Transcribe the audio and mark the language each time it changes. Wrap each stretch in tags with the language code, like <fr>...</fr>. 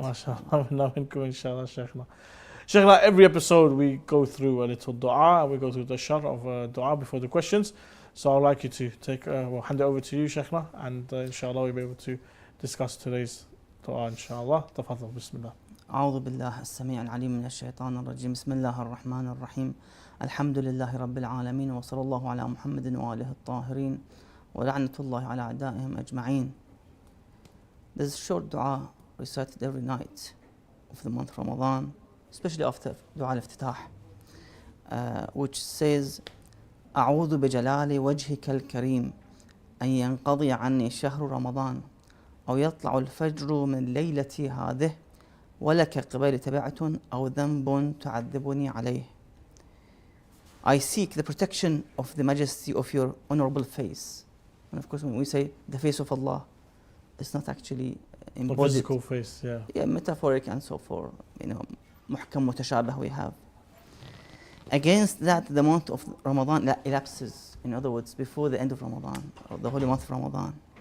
<ar>MashaAllah, minkum, inshallah, Sheikhna.</ar> <en>Sheikhna, every episode we go through a little dua, and we go through the shar of dua before the questions. So I'd like you to hand it over to you, Sheikhna, and inshallah we'll be able to discuss today's dua, inshallah.</en> <ar>Tafadhal, bismillah. أعوذ بالله السميع العليم من الشيطان الرجيم بسم الله الرحمن الرحيم الحمد لله رب العالمين وصلى الله على محمد وآله الطاهرين ولعنة الله على أعدائهم أجمعين.</ar> <en>There's a short dua recited every night of the month Ramadan, especially after dua al-iftitah, which says</en> <ar>أعوذ بجلال وجهك الكريم أن ينقضي عني شهر رمضان أو يطلع الفجر من ليلتي هذه ولك قبل تبعة أو ذنب تعذبني عليه.</ar> <en>I seek the protection of the majesty of your honorable face. And of course, when we say the face of Allah, it's not actually embodied. The physical face, yeah. Yeah, metaphoric and so forth. Muhkam mutashabah we have. Against that, the month of Ramadan elapses. In other words, before the end of Ramadan, or the holy month of Ramadan.</en>